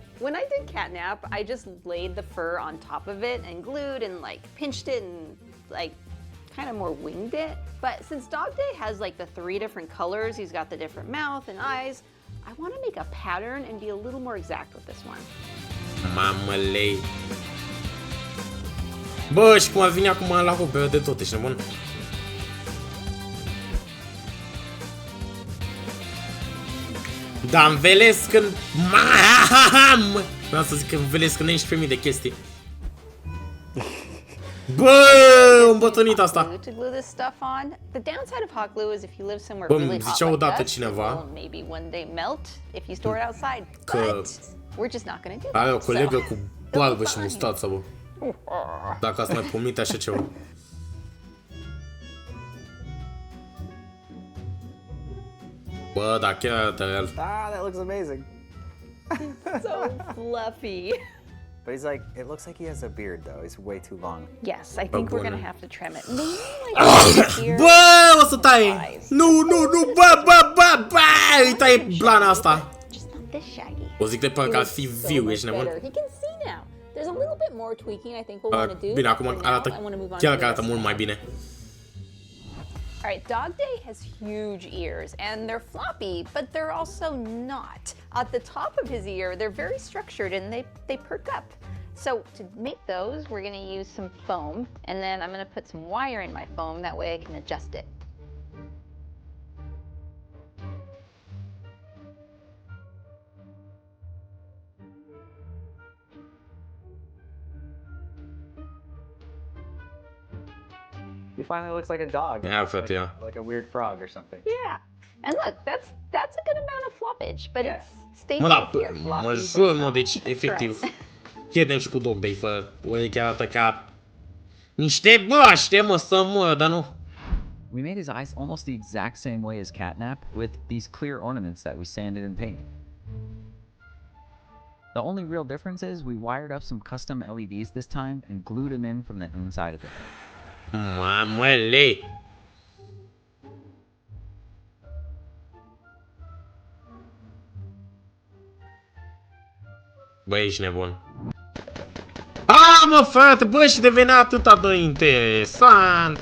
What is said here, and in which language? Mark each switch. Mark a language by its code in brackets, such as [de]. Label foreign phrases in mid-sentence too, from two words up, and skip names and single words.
[en] When I did catnap, I just laid the fur on top of it and glued and like pinched it and like kind of more winged it. But since DogDay has like the 3 different colors, he's got the different mouth and eyes, I want to make a pattern and be a little more exact with this one. [ro] Mamălei. Bă, și cum a venit acum la rupe de tot, ești nebun? Da, învelesc în... Mam! Vreau să zic că învelesc în 11.000 de chestii. Bă, o îmbătrânit asta. [en] To glue this stuff on. The downside of hot glue is if you live somewhere really hot like us, it will maybe one day melt if you store it outside. But we're just not going to do that. [ro] Are o colegă cu barbă și mustață, bă. Dacă ați mai pomenit așa ceva. Bă, da, chiar arată real. [en] Ah, that looks amazing. So fluffy. But he's like, it looks like he has a beard though. It's way too long. Yes, I think we're gonna have to trim it. Maybe like [ro] bă, o să taie. Nu, bă, îi taie blana asta. [en] Just not this shaggy. [ro] O zic de parcă ar fi viu, ești nebun. [en] He can see now. There's a little bit more tweaking I think we'll want to do. [ro] Bine, acum arată, chiar că arată mult mai bine. [en] All right, DogDay has huge ears, and they're floppy, but they're also not. At the top of his ear, they're very structured, and they perk up. So to make those, we're going to use some foam, and then I'm going to put some wire in my foam. That way I can adjust it. He finally looks like a dog. Yeah, frate, yeah. Like a weird frog or something. Yeah. And look, that's a good amount of floppage, but it's stay [ro] Mă, da, [en] here. [ro] mă jur, mă, deci, efectiv, pierdem și cu DogDay, fă, oare chiar arată ca niște broaște, mă, să mă, dar nu. [en] We made his eyes almost the exact same way as catnap, with these clear ornaments that we sanded and painted. The only real difference is we wired up some custom LEDs this time and glued them in from the inside of it. [ro] Mamălei! Bă, ești nebun. Mă, frate, bă, și devenea atâta de interesant.